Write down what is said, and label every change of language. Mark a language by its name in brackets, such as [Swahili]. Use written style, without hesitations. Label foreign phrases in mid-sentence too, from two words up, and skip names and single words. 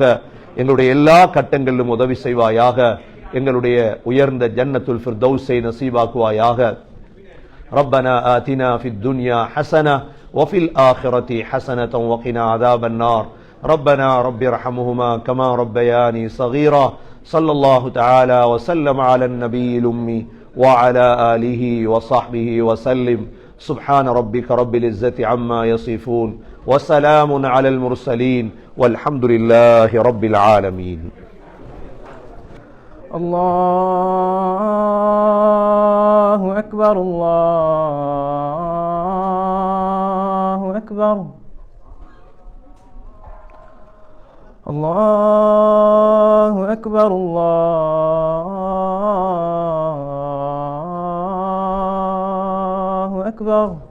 [Tamil] எங்களுடைய எல்லா கட்டங்களிலும் உதவி செய்வாயாக. எங்களுடைய உயர்ந்த ஜன்னத்துல் ஃபிர்தௌஸை நசீபாக்குவாயாக. [Arabic] ربنا آتنا في الدنيا حسنة وفي الآخرة حسنة وقنا عذاب النار. ربنا ارحمهما كما ربياني صغيرا. صلى الله تعالى وسلم على النبي الأمي وعلى آله وصحبه وسلم. سبحان ربك رب العزة عما يصفون وسلام على المرسلين والحمد لله رب العالمين. الله أكبر الله أكبر الله أكبر الله أكبر.